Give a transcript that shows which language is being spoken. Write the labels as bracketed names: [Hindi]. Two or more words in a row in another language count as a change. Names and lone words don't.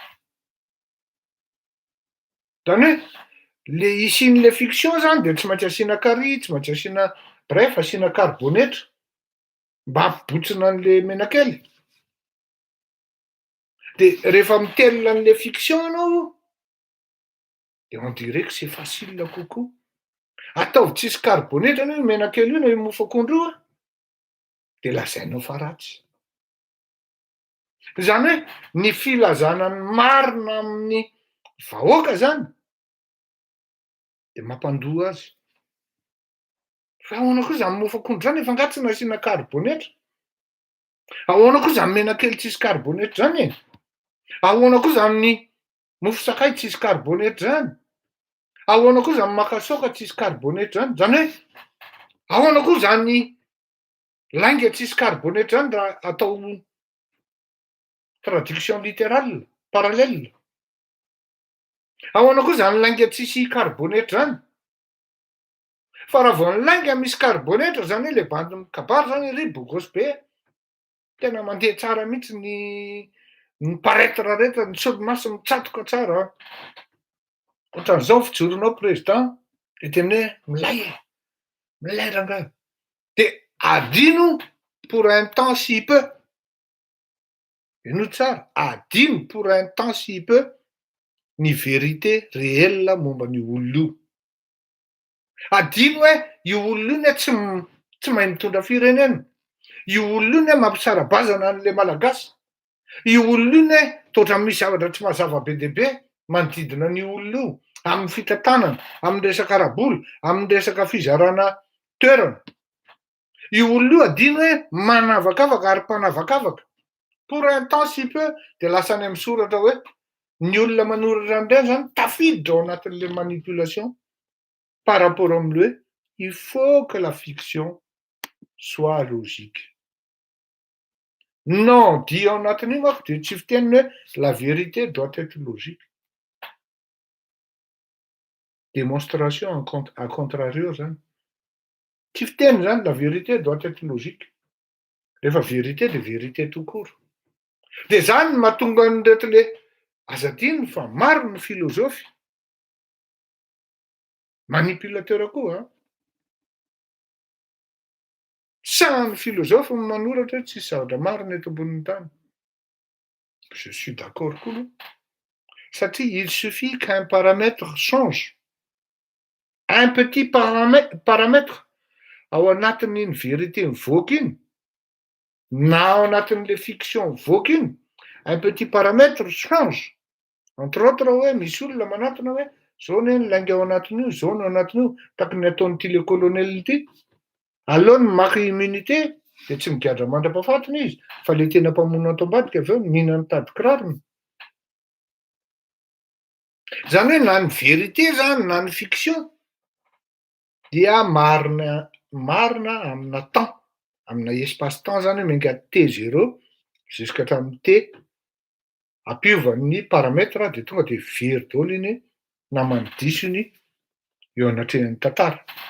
[Malagasy] Zany hoe le isian'le fiction zany de tsy maintsy asiana carry, tsy maintsy asiana bref asiana karbônetra mba hampibotsina an'le menakely. De rehefa mitelina an'le fiction anao, [French] de on dirait que c'est facile kokoa. [Malagasy] Ataovy tsisy karbônetra anie io menakely io na io mofo akondro io a, de lazainao fa ratsy. Zany hoe ny filazana ny marina amin'ny vahoaka zany de mampandoa azy. Fa ahoana koa zany mofo akondro zany efa angaha tsy nasiana karbônetra? Ahoana koa zany menakely tsisy karbônetra zany e? Ahoana koa zany ny mofo sakay tsisy karbônetra zany? Ahoana koa zany makasaoka tsisy karbônetra zany? Zany hoe ahoana koa zany ny lainga tsisy karbônetra zany raha atao [French] traduction littérale, parallèle? [Malagasy] Ahoana koa zany lainga tsisy karbônetra zany? Fa raha vao ny lainga misy karbônetra zany hoe le bandin'ny kabary zany ry bogosy be, tena mandeha tsara mihitsy ny paretre rehetra, ny solomaso mitsatoka tsara. Ohatran'izao fijoronao président de tena hoe milay rangahy. De adino [French] pour un temps si peu. [Malagasy] Eno tsara, adino [French] pour un temps si peu [Malagasy] ny [French] vérité réelle [Malagasy] momban'io olona io. Adino hoe io olona io tsy mahay mitondra firenena. Io olona io mampisara-bazana an'le malagasy. Io olona io toatra misy zavatra tsy mazava be dia be manodidina an'io olona io, amin'ny fitantanana, amin'ny resaka arabola, amin'ny resaka fizarana toerana. Io olona io adino hoe manavakavaka ary mpanavakavaka. [French] Pour un temps si peu [Malagasy] de lasa any amin'ny soratra hoe ny olona manoratra an'ireny zany tafiditra ao anatin'le [French] manipulation par rapport [Malagasy] am'le hoe [French] il faut que la fiction soit logique. Non, dit [Malagasy] ao anatin'io manko de tsy fiteniny hoe [French] la vérité doit être logique. Démonstration à contrario zany. [Malagasy] Tsy fiteny zany [French] la vérité doit être logique. Rehefa vérité de vérité tout court. [Malagasy] De zany mahatonga an'ireto le aza adino fa maro ny filôzôfy manipulateur koa a. Samy filôzôfy no manoratra hoe tsisy zavatra marina eto ambonin'ny tany. [French] Je suis d'accord [Malagasy] koa aloha. [French] Satria il suffit qu'un paramètre change. Un petit paramètre [Malagasy] ao anatin'iny vérité mivoaka iny, na ao anatin'le fiction mivoaka iny, [French] un petit paramètre change. [Malagasy] Entre autres hoe misy olona manatona hoe zao ne ny lainga ao anatin'io, zao no anatin'io, tahaka ny ataon'ity le colonel ity. Aleo ny maka immunité de tsy migadra mandrapahafatiny izy, fa le tena mpamono ato ambadika aveo mihinana tady kirarony. Zany hoe na ny vérité zany na ny fiction dia marina amina temps, amina espace-temps zany hoe menga T0 jusqu'hatramin'ny T ampiovan'ny paramètre de tonga de very daholo iny na manodiso iny eo anatrehan'ny tantara.